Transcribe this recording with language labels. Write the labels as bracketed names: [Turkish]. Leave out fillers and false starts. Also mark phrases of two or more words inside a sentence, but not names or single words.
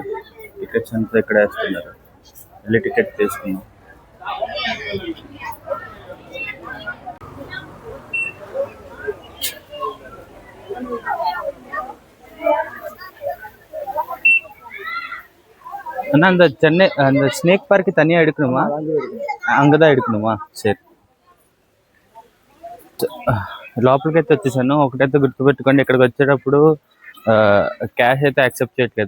[Telugu] టికెట్స్ అంతా ఇక్కడ వేస్తున్నారు. వెళ్ళి టికెట్ తీసుకున్నాం. [Tamil] அண்ணா அந்த சென்னை அந்த ஸ்னேக் பார்க்கு தனியாக எடுக்கணுமா? அங்கே தான் எடுக்கணுமா? [Telugu] సరే, లోపలికైతే వచ్చేసాను. ఒకటైతే గుర్తుపెట్టుకోండి, ఇక్కడికి వచ్చేటప్పుడు క్యాష్ అయితే యాక్సెప్ట్ చేయట్లేదు.